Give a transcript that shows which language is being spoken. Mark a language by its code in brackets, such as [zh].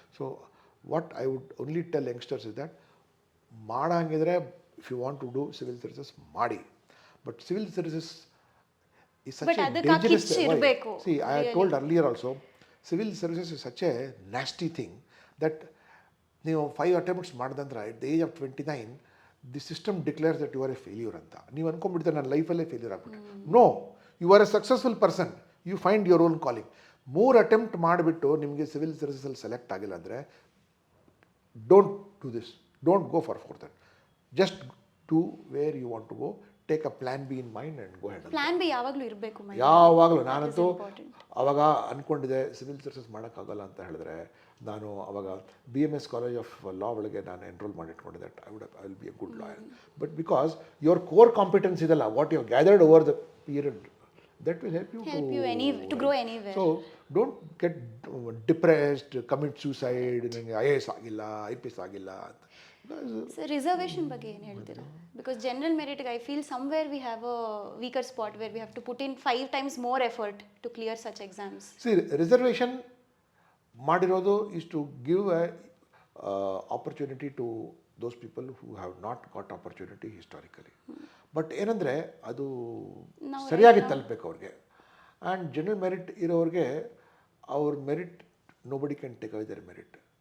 [en] So what I would only tell youngsters is that [kn] ಮಾಡಂಗಿದ್ರೆ [en] if you want to do civil services ಮಾಡಿ, but civil services is such a dangerous thing. See, I have told earlier also, civil services is such a nasty thing that [kn] ನೀವು 5 attempts ಮಾಡಿದಂದ್ರೆ [en] at the age of 29 the system declares that you are a failure ಅಂತ. [kn] ನೀವು ಅನ್ಕೊಂಡ್ಬಿಡ್ತಾರೆ ನನ್ನ ಲೈಫಲ್ಲೇ failure ಆಗ್ಬಿಟ್ಟು. [en] No, you are a successful person, you find your own calling. [kn] 3 attempt ಮಾಡಿಬಿಟ್ಟು ನಿಮಗೆ civil ಸರ್ವಿಸಲ್ಲಿ select ಆಗಿಲ್ಲ ಅಂದರೆ [en] Don't do this, don't go for 4th. Just do where you want to go, take a plan B in mind and go head. [kn] Plan B ಯಾವಾಗಲೂ ಇರಬೇಕು. ಯಾವಾಗಲೂ ನಾನಂತೂ ಅವಾಗ ಅಂದ್ಕೊಂಡಿದ್ದೆ ಸಿವಿಲ್ ಸರ್ವಿಸಸ್ ಮಾಡೋಕ್ಕಾಗಲ್ಲ ಅಂತ ಹೇಳಿದ್ರೆ, ನಾನು ಅವಾಗ BMS ಕಾಲೇಜ್ ಆಫ್ ಲಾ ಒಳಗೆ ನಾನು enrol ಮಾಡಿಟ್ಕೊಂಡಿದ್ದೆ. [en] I will be a good lawyer. But because your core competence ಇದೆಲ್ಲ, what you gathered over the period that will help you to grow anywhere. So don't get depressed, commit suicide, [kn] ನನಗೆ IAS ಆಗಿಲ್ಲ IPS ಆಗಿಲ್ಲ ಅಂತ. Sir reservation ಬಗ್ಗೆ ಏನು ಹೇಳ್ತೀರಾ? [en] Because general ಮೆರಿಟ್ಗೆ I feel somewhere we have a weaker spot where we have to put in 5 times more effort to clear such exams. [kn] C reservation ಮಾಡಿರೋದು [en] is to give a opportunity to those people who have not got opportunity historically. [kn] But ಏನಂದರೆ ಅದು ಸರಿಯಾಗಿ ತಲುಪಬೇಕು ಅವ್ರಿಗೆ. [en] and general merit [kn] ಇರೋರಿಗೆ ಅವ್ರ merit [en] Nobody can take away their merit.